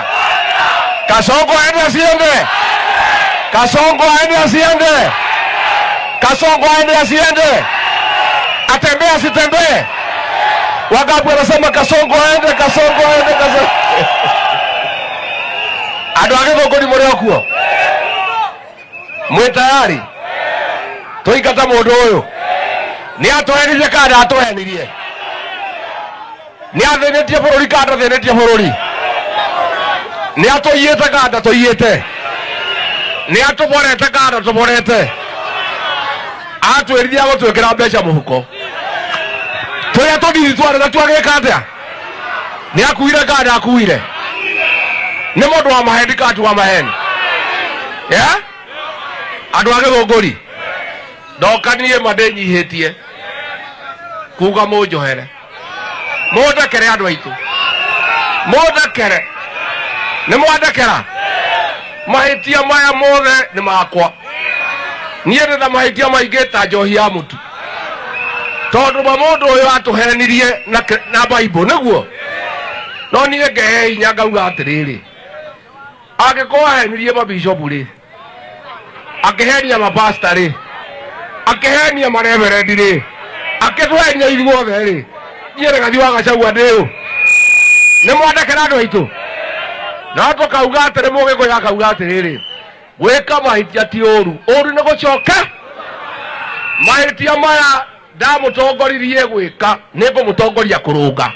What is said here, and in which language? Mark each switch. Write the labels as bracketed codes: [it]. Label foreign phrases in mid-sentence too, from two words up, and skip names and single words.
[sw] Kasongo aende asiende, Kasongo aende asiende, Kasongo aende asiende, atembea asitembee. Wagabu wanasema Kasongo aende, Kasongo aende, Kasongo. [ki] Andu agethongori muri okuo. Mwe tayari? Tuikata mundu uyu. Ni atoenirie kada atoenirie. Ni athenetie bururi kada athenetie bururi. Ni atoyete kada toyete. Ni atuborete kada tuborete. Atweririe gutwekera mbeca muhuko. Tuya todiri tware na twageka atia. Ni akuire kada akuire. Ni mundu wa maheni kati wa maheni. Yeah? Andu agethongori. Ndokanie madenyihitie. Kuga munjohere. Mundekere andu aitu. Mundekere. Ni mwandekera. Mahitia maya mothe ni makwa. Nie ndina mahitia maingi ta njohi ya mutu. Tondu mundu uyu atuhenirie na Bible niguo. No nie ngehe hinya ngauga atiriri. Agikoa henirie mabishopu ri. Akihenia mapasta ri. Akihenia mareverend ri. Akitwenya ithuothe ri. Nyere gathi wa Gachagua ndiu. Ni mwandekera andu aitu. Na tukauga atiri mugiko yakauga atiriri. Gwika mahitia ti uru. Uru ni gucoka. Mahitia maya ndamutongoririe gwika niko mutongoria kurunga.